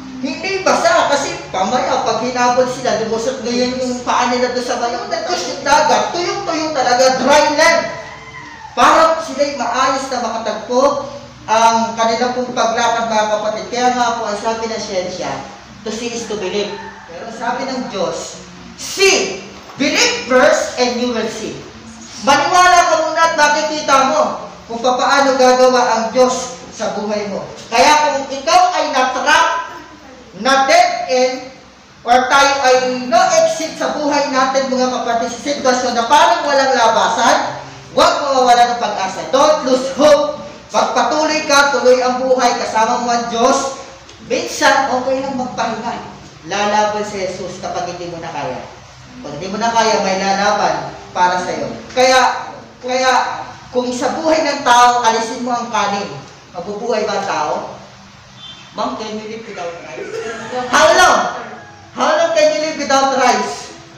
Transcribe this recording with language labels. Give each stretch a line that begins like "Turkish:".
Filipino: Hindi basa kasi pamaya pag hinabol sila, lumusot ngayon yung paa nila doon sa bayo, nagkos yung dagat, tuyong-tuyo talaga,
English: dry land.
Filipino: Para sila'y maayos na makatagpo ang kanilang pong paglakad mga kapatid. Kaya nga po, ang sabi ng siyensya,
English: to see is to believe.
Filipino: Pero sabi ng Diyos,
English: see, believe first and you will see.
Filipino: Maniwala ka muna at makikita mo kung paano gagawa ang Diyos sa buhay mo. Kaya kung ikaw ay na-trap, na dead end, or tayo ay no exit sa buhay natin mga kapatid sa sitwasyon na parang walang labasan, huwag mawawala ng pag-asa.
English: Don't lose hope.
Filipino: Pagpatuloy ka, tuloy ang buhay, kasama mo ang Diyos. Minsan, okay lang magpahinga. Lalaban si Jesus kapag hindi mo na kaya. Kung hindi mo na kaya, may lalaban para sa iyo. Kaya, kung sa buhay ng tao, alisin mo ang kanin, mabubuhay ba ang tao?
English: Ma'am, can you live without rice? How long? How long can you live without rice?